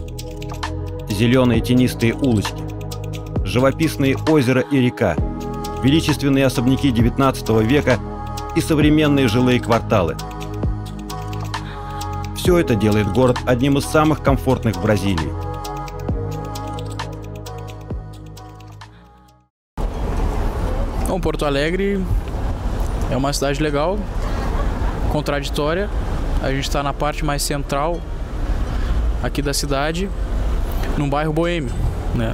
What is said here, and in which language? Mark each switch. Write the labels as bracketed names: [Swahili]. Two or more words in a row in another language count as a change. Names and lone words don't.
[Russian] Зеленые тенистые улочки, живописные озера и река, величественные особняки XIX века и современные жилые кварталы. Все это делает город одним из самых комфортных в Бразилии. [Portuguese] Bom, Porto Alegre é uma cidade legal, contraditória. A gente está na parte mais central aqui da cidade, num bairro boêmio, né?